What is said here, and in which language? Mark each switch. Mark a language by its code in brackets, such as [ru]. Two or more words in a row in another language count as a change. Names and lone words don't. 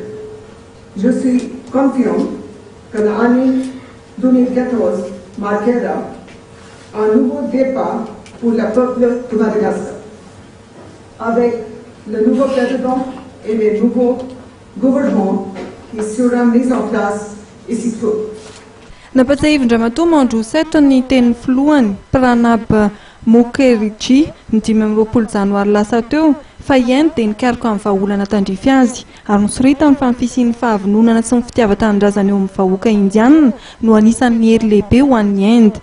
[fr] Je suis confiant que l'année 2014 marquera un nouveau départ pour le peuple de Madagascar. Avec le nouveau président et les nouveaux gouvernements qui seront mis en place ici peu. [mg] Napatsahivin-dramatoa Mandro 7 ny teny filohany Pranab Mukherjee ny 20 janoary lasa teo fa Inde dia nikaroka amin'ny vahaolana tandrify azy ary nosorita ny fanfisian'ny fahavononana sy ny fitiavan-tanindrazana eo amin'ny vahoaka indiana no anisan'ny hery lehibe ho an'ny Inde.